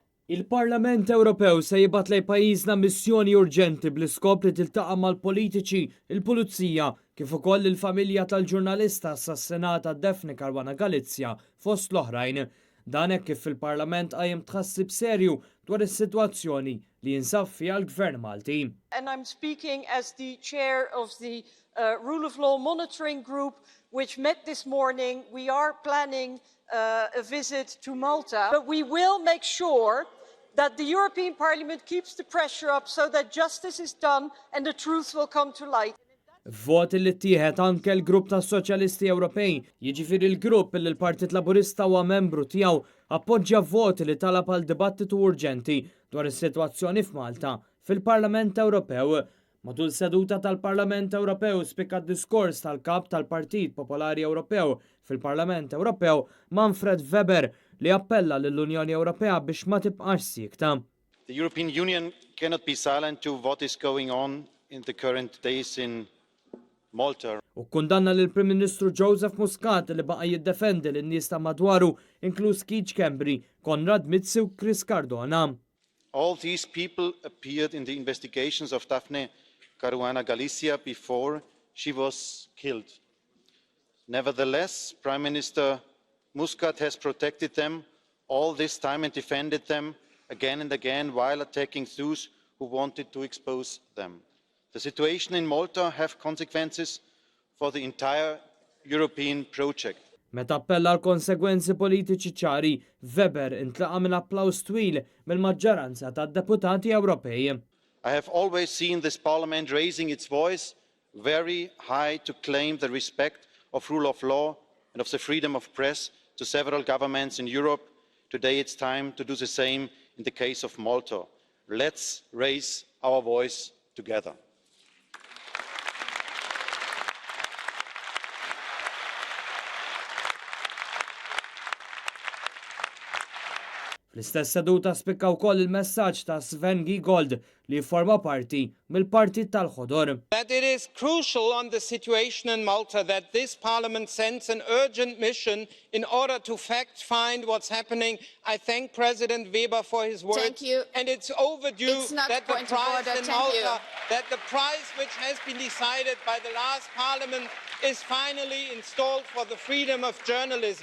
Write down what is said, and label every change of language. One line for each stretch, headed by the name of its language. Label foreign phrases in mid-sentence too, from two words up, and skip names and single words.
Maltese: Il-Parlament Ewropew se jibgħat lejn pajjiżna missjoni urġenti bl-iskop li tiltaqa' mal-politiċi, il-pulizija, kif ukoll il-familja tal-ġurnalista assassinata Daphne Caruana Galizia fost l-oħrajn. Dan hekk kif il-Parlament qajjem tħassib serju dwar is-sitwazzjoni li jinsab fiha l-Gvern Malti.
English: And I'm speaking as the chair of the Rule of Law Monitoring Group, which met this morning. We are planning a visit to Malta, but we will make sure that the European Parliament keeps the pressure up so that justice is done and the truth will come to light.
Maltese: Voti li ttieħed anke l-grupp tas Soċjalisti Ewropej, jiġifieri l-grupp li l-Partit Laburista huwa membru tiegħu appoġġja voti li talab għal dibattitu urġenti dwar is-sitwazzjoni f'Malta fil-Parlament Ewropew. Matul seduta tal-Parlament Ewropew spikka diskors tal-kap tal-Partit Popolari Ewropew fil-Parlament Ewropew Manfred Weber li appella lill-Unjoni Ewropea biex ma tibqax siekta.
English: The European Union cannot be silent to what is going on in the current days in Malta.
Maltese: U kundanna lill Prim Ministru Joseph Muscat li baqa' jiddefendi lin-nies ta' madwaru inkluż Keith Kembri, Konrad Mizzi u Chris Cardona.
English: All these people appeared in the investigations of Daphne Caruana Galizia before she was killed. Nevertheless, Prime Minister Muscat has protected them all this time and defended them again and again while attacking those who wanted to expose them. The situation in Malta has consequences for the entire European project.
Maltese: Meta appella għal konsegwenzi politiċi ċari, Weber intlaqa minn applaws twil mill-maġġoranza tad-deputati Ewropej.
English: I have always seen this Parliament raising its voice very high to claim the respect of rule of law and of the freedom of press to several governments in Europe. Today it's time to do the same in the case of Malta. Let's raise our voice together.
Maltese: Fl-istess seduta spikka wkoll il-messaġġ ta' Sven Giegold li jforma parti mill-Partit tal-Ħodor.
English: That it is crucial on the situation in Malta that this Parliament sends an urgent mission in order to fact-find what's happening. I thank President Weber for his words. Thank you. And it's overdue that the prize in Malta, that the prize which has been decided by the last Parliament is finally installed for the freedom of journalism.